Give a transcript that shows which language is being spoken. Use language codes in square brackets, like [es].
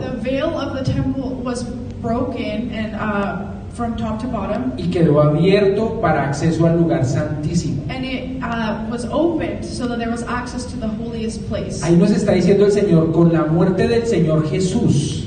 [en] the veil of the temple was broken, and from top to bottom, [es] y quedó abierto para acceso al lugar santísimo. [en] and it was opened so that there was access to the holiest place. [es] Ahí nos está diciendo el Señor, con la muerte del Señor Jesús,